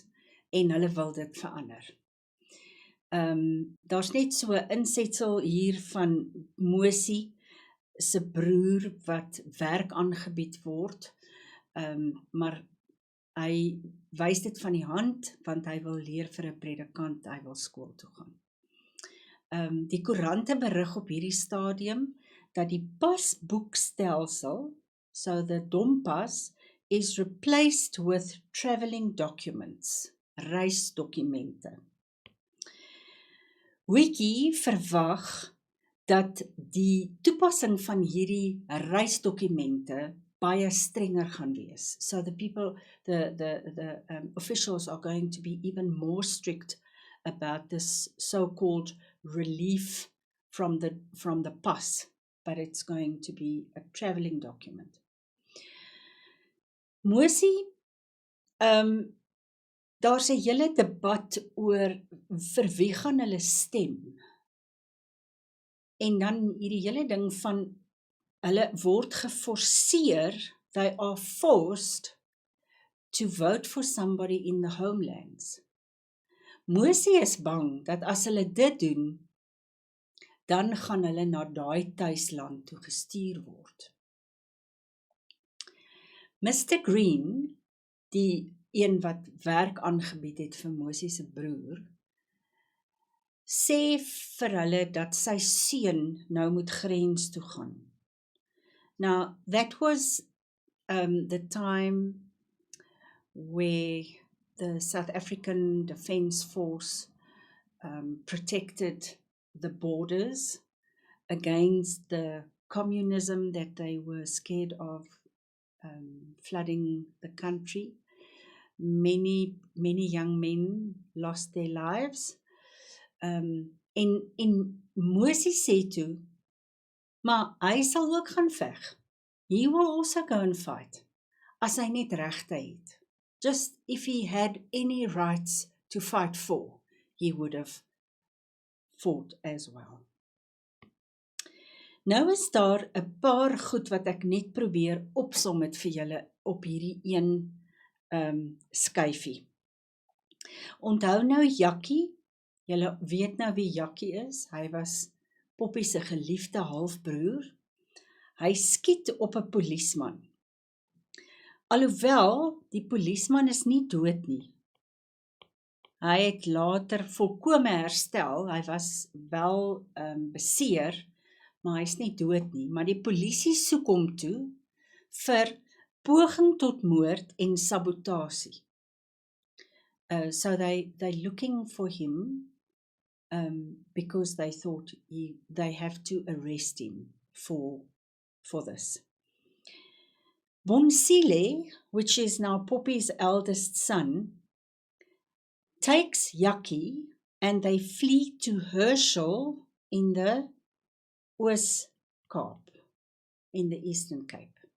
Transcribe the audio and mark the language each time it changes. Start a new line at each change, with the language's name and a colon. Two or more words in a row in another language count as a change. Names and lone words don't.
Afrikaans: En hulle wil dit verander. Daar's net so 'n insetsel hier van Mosie se broer wat werk aangebied word, maar hy wys dit van die hand, want hy wil leer vir 'n predikant, hy wil skool toe gaan. Die koerante berig op hierdie stadium dat die pasboekstelsel,
English: so the Dompas, is replaced with travelling documents,
Afrikaans: reisdokumente. Wiki verwag dat die toepassing van hierdie reisdokumente baie strenger gaan wees.
English: So the people, the officials are going to be even more strict about this so-called relief from the pas, but it's going to be a travelling document.
Afrikaans: Mosie, daar's 'n hele debat oor vir wie gaan hulle stem. En dan hierdie hele ding van hulle word geforseer,
English: they are forced to vote for somebody in the homelands.
Afrikaans: Mosie is bang dat as hulle dit doen, dan gaan hulle na daai tuisland toe gestuur word. Mr. Green, die een wat werk aangebied het vir Mosie se broer, sê vir hulle dat sy seun nou moet grens toe gaan.
English: Now, that was the time where the South African Defence Force protected the borders against the communism that they were scared of flooding the country. Many young men lost their lives.
Afrikaans: En Mosie sê toe, maar hy sal ook gaan veg.
English: He will also go and fight,
Afrikaans: as hy net regte het.
English: Just if he had any rights to fight for, he would have fought as well.
Afrikaans: Nou is daar 'n paar goed wat ek net probeer opsom het vir julle op hierdie een skyfie. Onthou nou Jakkie, julle weet nou wie Jakkie is, hy was Poppy se geliefde halfbroer. Hy skiet op 'n polisieman. Alhoewel die polisieman is nie dood nie. Hy het later volkome herstel, hy was wel beseer, maar hy's nie dood nie. Maar die polisie soek hom toe vir poging tot moord en sabotasie.
English: So they looking for him because they thought they have to arrest him for this. Bonsile, which is now Poppy's eldest son, takes Jakkie and they flee to Herschel in the Oos-Kaap, in the Eastern Cape.